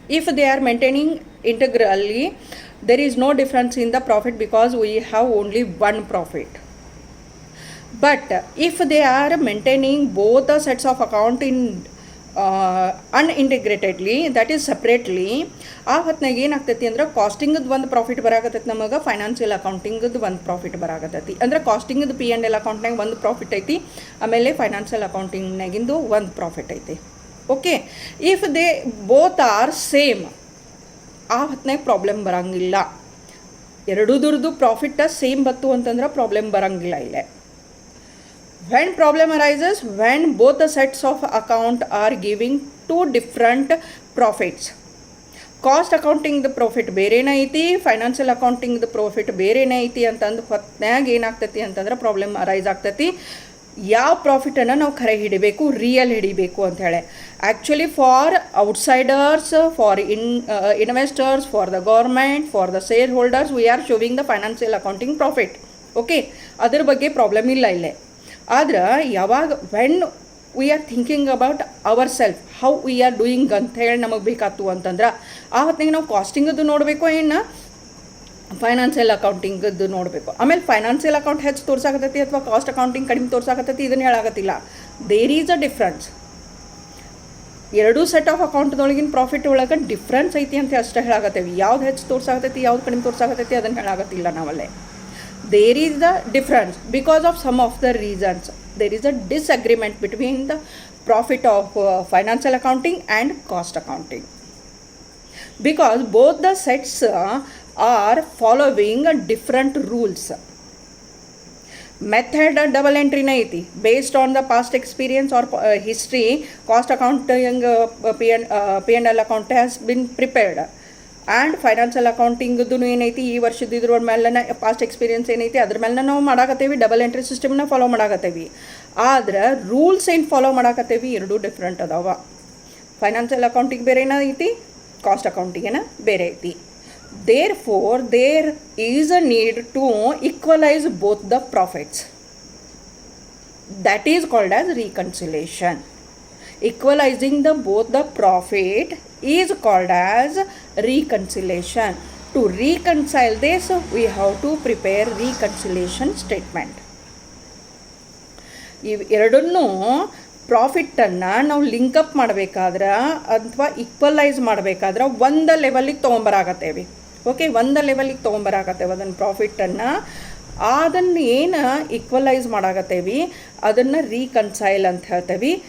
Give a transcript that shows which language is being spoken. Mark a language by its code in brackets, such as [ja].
[en] If they are maintaining integrally, there is no difference in the profit because we have only one profit. But if they are maintaining both the sets of account in unintegratedly, that is separately, [kn] ಆ ಹೊತ್ತಿನಾಗ ಏನಾಗ್ತೈತಿ ಅಂದ್ರೆ ಕಾಸ್ಟಿಂಗದ್ದು ಒಂದು profit ಬರಾಕತ್ತೈತಿ, ನಮಗೆ financial ಅಕೌಂಟಿಂಗದ್ದು ಒಂದು profit ಬರಾಕತ್ತೈತಿ. ಅಂದ್ರೆ ಕಾಸ್ಟಿಂಗದ್ದು P&L ಅಕೌಂಟ್ನಾಗ ಒಂದು profit ಐತಿ, ಆಮೇಲೆ ಫೈನಾನ್ಷಿಯಲ್ ಅಕೌಂಟಿಂಗ್ನಾಗಿಂದು ಒಂದು ಪ್ರಾಫಿಟ್ ಐತಿ. [en] okay, if they both are same, [kn] ಆ ಹೊತ್ತಿನಾಗ ಪ್ರಾಬ್ಲಮ್ ಬರಂಗಿಲ್ಲ. ಎರಡೂದ್ರದ್ದು ಪ್ರಾಫಿಟ್ ಸೇಮ್ ಬತ್ತು ಅಂತಂದ್ರೆ ಪ್ರಾಬ್ಲಮ್ ಬರಂಗಿಲ್ಲ ಇಲ್ಲೇ. [en] When problem arises, when both the sets of account are giving two different profits. Cost accounting the profit [kn] ಬೇರೆನೇ ಐತಿ, ಫೈನಾನ್ಷಿಯಲ್ ಅಕೌಂಟಿಂಗ್ ದ ಪ್ರಾಫಿಟ್ ಬೇರೆನೇ ಐತಿ ಅಂತಂದು ಹೊತ್ನ್ಯಾಗ ಏನಾಗ್ತೈತಿ ಅಂತಂದ್ರೆ ಪ್ರಾಬ್ಲಮ್ ಅರೈಸ್ ಆಗ್ತೈತಿ. ಯಾವ ಪ್ರಾಫಿಟನ್ನು ನಾವು ಖರೆ ಹಿಡಿಬೇಕು, ರಿಯಲ್ ಹಿಡಿಬೇಕು ಅಂಥೇಳಿ. [en] Actually for outsiders, for investors, for the government, for the shareholders, we are showing the financial accounting profit. [kn] Okay, ಅದ್ರ ಬಗ್ಗೆ ಪ್ರಾಬ್ಲಮ್ ಇಲ್ಲ ಇಲ್ಲೇ. ಆದ್ರೆ ಯಾವಾಗ [en] when we are thinking about our self, how we are doing [kn] ಅಂತ ಹೇಳಿ ನಮಗೆ ಬೇಕಾಯ್ತು ಅಂತಂದ್ರೆ ಆ ಹೊತ್ತಿಗೆ ನಾವು ಕಾಸ್ಟಿಂಗದ್ದು ನೋಡಬೇಕು, ಏನು ಫೈನಾನ್ಷಿಯಲ್ ಅಕೌಂಟಿಂಗದ್ದು ನೋಡಬೇಕು. ಆಮೇಲೆ ಫೈನಾನ್ಷಿಯಲ್ ಅಕೌಂಟ್ ಹೆಚ್ಚು ತೋರ್ಸಾಕತ್ತೈತಿ ಅಥವಾ ಕಾಸ್ಟ್ ಅಕೌಂಟಿಂಗ್ ಕಡಿಮೆ ತೋರ್ಸಾಕತ್ತೈತಿ ಇದನ್ನು ಹೇಳಾಕತ್ತಿಲ್ಲ. [en] There is a difference. [kn] ಎರಡೂ ಸೆಟ್ ಆಫ್ ಅಕೌಂಟ್ದೊಳಗಿನ ಪ್ರಾಫಿಟ್ ಒಳಗೆ ಡಿಫ್ರೆನ್ಸ್ ಐತಿ ಅಂತ ಅಷ್ಟೇ ಹೇಳಾಕತ್ತೇವಿ. ಯಾವ್ದು ಹೆಚ್ಚು ತೋರ್ಸಾಕತ್ತೈತಿ, ಯಾವ್ದು ಕಡಿಮೆ ತೋರ್ಸಾಕತ್ತೈತಿ ಅದನ್ನು ಹೇಳಾಕತ್ತಿಲ್ಲ ನಾವಲ್ಲೇ. [en] There is the difference because of some of the reasons. There is a disagreement between the profit of financial accounting and cost accounting, because both the sets are following different rules. Method double entry [kn] na iti [en] based on the past experience or history. Cost accounting P&L account has been prepared, [kn] and financial ಅಕೌಂಟಿಂಗ್ದು ಏನೈತಿ ಈ ವರ್ಷದ ಇದ್ರ ಮೇಲೆ past experience ಏನೈತಿ ಅದ್ರ ಮೇಲೆ ನಾವು ಮಾಡಾಕತ್ತೇವಿ. Double entry ಸಿಸ್ಟಮ್ನ ಫಾಲೋ ಮಾಡಾಕತ್ತೇವಿ. ಆದ್ರೆ ರೂಲ್ಸ್ ಏನು ಫಾಲೋ ಮಾಡಾಕತ್ತೇವಿ ಎರಡೂ ಡಿಫ್ರೆಂಟ್ ಅದಾವ. ಫೈನಾನ್ಷಿಯಲ್ ಅಕೌಂಟಿಂಗ್ ಬೇರೆ ಏನೈತಿ, ಕಾಸ್ಟ್ ಅಕೌಂಟಿಂಗೇನ ಬೇರೆ ಐತಿ. [en] There for there is a need to equalize both the profits. That is called as reconciliation. Equalizing both the profit is called as reconciliation. To reconcile this, we have to prepare reconciliation statement. [kn] ಇವು ಎರಡನ್ನೂ ಪ್ರಾಫಿಟನ್ನು ನಾವು ಲಿಂಕಪ್ ಮಾಡಬೇಕಾದ್ರೆ ಅಥವಾ equalise ಮಾಡಬೇಕಾದ್ರೆ ಒಂದು ಲೆವೆಲಿಗೆ ತೊಗೊಂಬರಾಕತ್ತೇವೆ. Okay, ಒಂದು ಲೆವೆಲಿಗೆ ತೊಗೊಂಬರಾಕತ್ತೇವೆ ಅದನ್ನು ಪ್ರಾಫಿಟನ್ನು. ಅದನ್ನು ಏನು ಈಕ್ವಲೈಸ್ ಮಾಡಾಕತ್ತೇವಿ ಅದನ್ನು ರೀಕನ್ಸೈಲ್ ಅಂತ ಹೇಳ್ತೇವೆ.